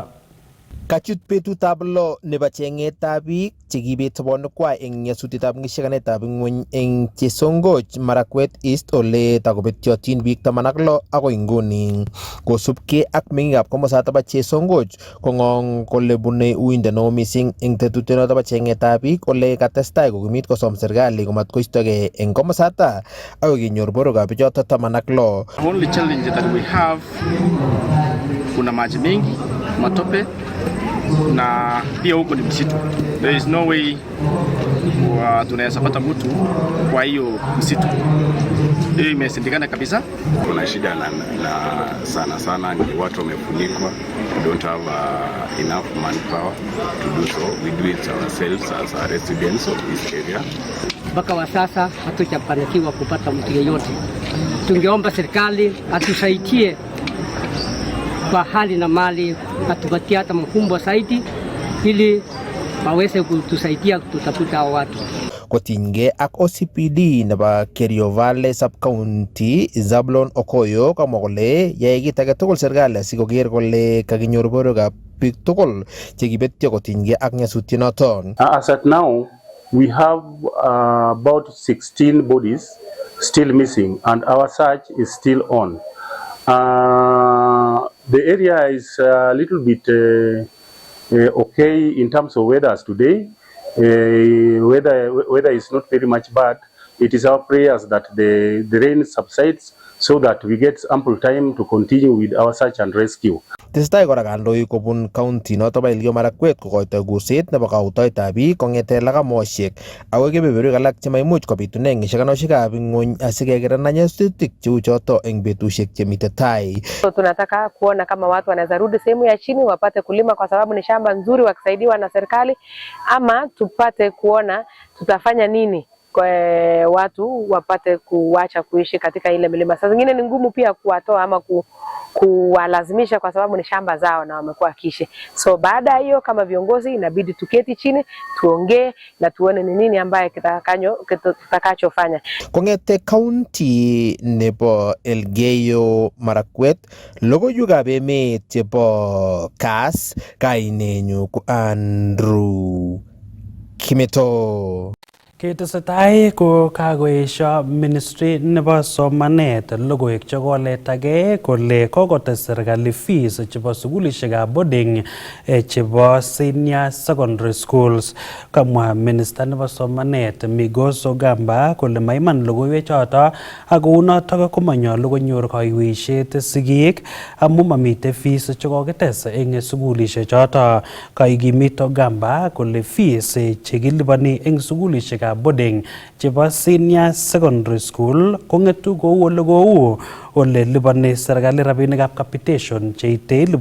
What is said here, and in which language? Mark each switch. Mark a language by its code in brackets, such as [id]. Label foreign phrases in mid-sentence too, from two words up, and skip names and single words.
[kln] Kachut betutab lo nebo cheng'etab biik chekibet sobonwekwai eng nyasutietab ng'isiekanetab ng'weny eng Chesongoch Marakwet East ole takobetyotin biik 16 agoi nguni kosubkei ak meng'ikab komosato bo Chesongoch kong'ong kole bune uindo neo mising eng tetutyonoto bo cheng'etab biik ole katestai kokimit kosom serikali komatkoistogei eng komosata agoi kenyor borwekab bichoto 16. [en] Only challenge that we have, [sw] kuna maji mengi, matope na pia huko ni msitu. [en] There is no way [sw] tunaweza pata mtu kwa hiyo msitu. Hiyo imesindikana kabisa. Kuna shida na sana ni watu wamefunikwa. [en] We don't have enough manpower to do so. We do it ourselves as a residents of this area. [sw] Mpaka wa sasa hatujafanikiwa kupata mtu yeyote. Tungeomba serikali atusaidie kwa hali na mali, atupatie hata mfumo zaidi ili waweze kutusaidia kutafuta watu. [kln] Kotinygei ak OCPD nebo Kerio Valley Sub-County Zablon Okoyo kamwa kole yae kit age tugul serikali asikoker kole kakinyor borwekab biik tugul chekibetyo kotinygei ak nyasutyonoto. [en] As at now, we have about 16 bodies still missing and our search is still on. The area is a little bit okay in terms of weather as today. Weather is not very much bad. It is our prayers that the rain subsides so that we get ample time to continue with our search and rescue. [kln] Testai kora kandoik kobun county noto bo Elgeyo Marakwet kokoito guset nebo kautoetab biik kong'ete lagamoshek ako kebeberwek alak chemaimuch kobitune ng'isiekanoshekab ng'wony asikekeran nyasutik cheu choto eng betusiek chemite tai. [sw] Tunataka kuona kama watu wanaweza rudi sehemu ya chini wapate kulima kwa sababu ni shamba nzuri wakisaidiwa na serikali, ama tupate kuona tutafanya nini kwa watu wapate kuacha kuishi katika ile milima. Saa zingine ni ngumu pia kuwatoa ama kuwalazimisha kwa sababu ni shamba zao na wamekuwa kishi. So baada ya hiyo kama viongozi inabidi tuketi chini, tuongee na tuone ni nini ambaye kitakachofanya. [kln] Kong'ete county nebo Elgeyo Marakwet, logoiwekab emet chebo Kass, kainenyu ko Andrew Kimeto. Ketesetai ko kakoesho ministry nebo somanet logoiwek chekoletagei kole kokotes serikali fees chebo sukulishekab boarding chebo [en] senior secondary schools. [kln] Kamwa minister nebo somanet Migos Ogamba kole maiman logoiwek choto ako unotok komanyolu konyor kaiweisiet sigik amu mamite fees chekokites eng sukulishek choto. Kaikimit Ogamba kole fees chekilipani eng sukulishek boarding chebo [en] senior secondary school [kln] kong'etu kou ole lipani serikali rabinikab capitation cheite